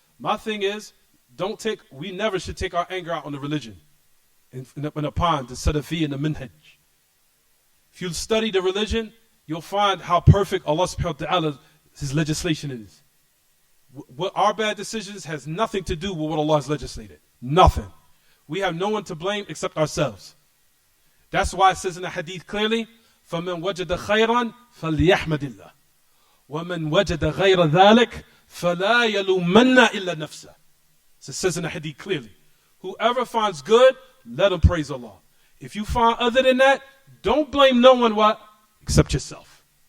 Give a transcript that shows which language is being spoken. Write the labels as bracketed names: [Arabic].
[English] My thing is, we never should take our anger out on the religion and upon the Salafi and the Minhaj. If you study the religion, you'll find how perfect Allah subhanahu wa ta'ala, His legislation is. What our bad decisions has nothing to do with what Allah has legislated. Nothing. We have no one to blame except ourselves. That's why it says in the hadith clearly, [Arabic] فَمَنْ وَجَدَ خَيْرًا فَلْيَحْمَدِ اللَّهِ وَمَنْ وَجَدَ غَيْرَ ذَلِكَ فَلَا يَلُومَنَّ إِلَّا نَفْسَهُ. [English] So it says in the hadith clearly, whoever finds good, let him praise Allah. If you find other than that, don't blame no one what? Except yourself.